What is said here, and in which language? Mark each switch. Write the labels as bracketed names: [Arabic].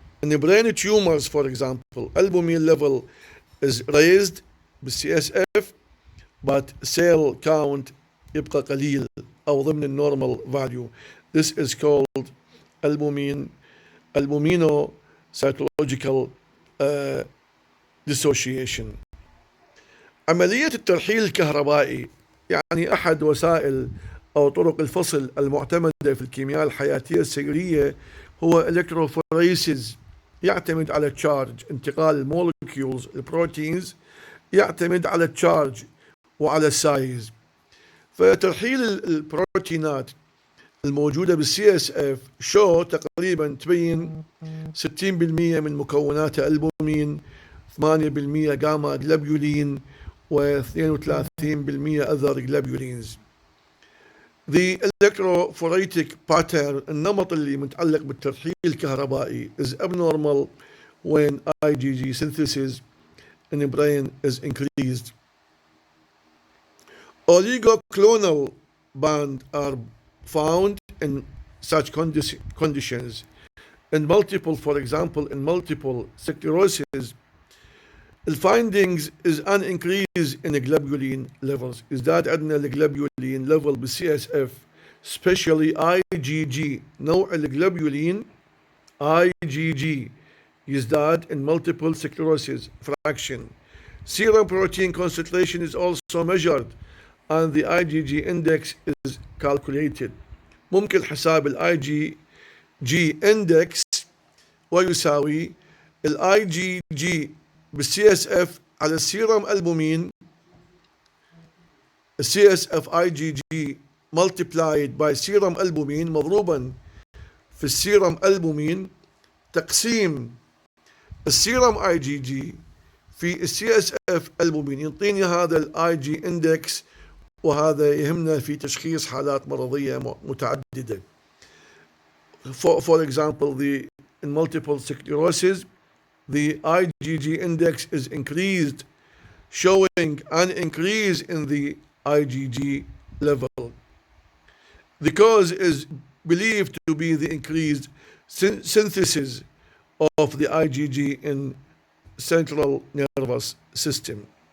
[English] In the brain tumors, for example, albumin level is raised بالCSF, but cell count [Arabic] يبقى قليل أو ضمن النورمال [English] value. This is called albuminocytological dissociation. [Arabic] عملية الترحيل الكهربائي يعني أحد وسائل أو طرق الفصل المعتمدة في الكيمياء الحياتية السرية هو الكتروفوريسيس. يعتمد على التشارج. انتقال المولكيولز البروتينز يعتمد على التشارج وعلى السايز. فترحيل البروتينات الموجودة بالسي اس اف شو تقريبا تبين 60% من مكوناتها البومين، 8% جاما جلابيولين، و32% [English] other globulins. The electrophoretic pattern [Arabic] النمط اللي متعلق بالترحيل الكهربائي [English] is abnormal when IgG synthesis in the brain is increased. Oligoclonal bands are found in such conditions. For example, in multiple sclerosis, the findings is an increase in globulin levels. [Arabic] ازداد عندنا الجلوبولين [English] level [Arabic] بالCSF, [English] especially IgG. [Arabic] نوع الجلوبولين [English] IgG [Arabic] يزداد [English] in multiple sclerosis fraction. Serum protein concentration is also measured and the IgG index is calculated. [Arabic] ممكن حساب ال IgG index ويساوي ال IgG بالCSF على السيرم ألبومين [English] CSF IgG multiplied by [Arabic] سيرم ألبومين مضروبا في السيرم ألبومين تقسيم السيرم IgG في CSF ألبومين يعطيني هذا ال IG index، وهذا يهمنا في تشخيص حالات مرضية متعددة. [English] For example, in multiple sclerosis, the IgG index is increased, showing an increase in the IgG level. The cause is believed to be the increased synthesis of the IgG in central nervous system.